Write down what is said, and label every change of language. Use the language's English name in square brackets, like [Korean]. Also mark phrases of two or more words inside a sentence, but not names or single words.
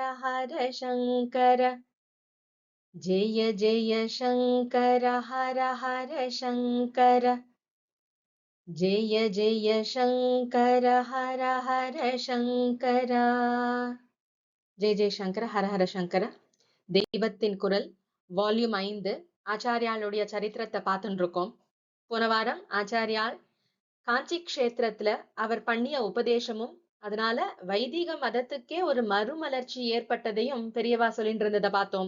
[Sanskrit] हर शङ्कर जय जय शङ्कर हर हर शङ्कर जय जय शङ्कर हर हर शङ्कर जय जय शङ्कर हर हर शङ्कर. [Tamil] தெய்வத்தின் குரல் வால்யூம் 5 ஆச்சாரியாளுடைய சரித்திரத்தை பார்த்துட்டு இருக்கோம். போன வாரம் ஆச்சாரியால் காஞ்சி க்ஷேத்திரத்துல அவர் பண்ணிய உபதேசமும் அதனால வைதிக மதத்துக்கே ஒரு மறுமலர்ச்சி ஏற்பட்டதையும் பெரியவா சொல்லிட்டு இருந்ததை பார்த்தோம்.